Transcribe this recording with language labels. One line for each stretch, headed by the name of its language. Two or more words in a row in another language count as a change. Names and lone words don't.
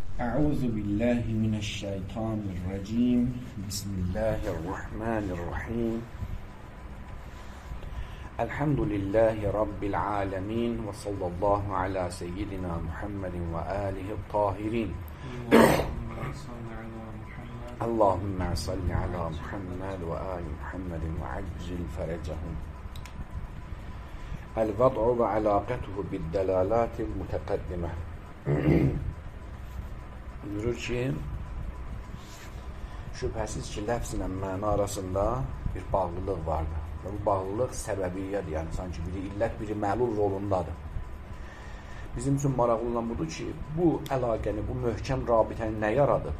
Arabic: أعوذ بالله من الشيطان الرجيم بسم الله الرحمن الرحيم الحمد لله رب العالمين وصلى الله على سيدنا محمد وآله الطاهرين اللهم صل على محمد وآل محمد وعجل فرجهم الوضع وعلاقته بالدلالات المتقدمة.
Azerbaijani: Buyurur ki, şübhəsiz ki, ləfz ilə məna arasında bir bağlılıq vardır. Və bu bağlılıq səbəbiyyədir, yəni sanki biri illət, biri məlul rolundadır. Bizim üçün maraqlı olan budur ki, bu əlaqəni, bu möhkəm rabitəni nə yaradıb?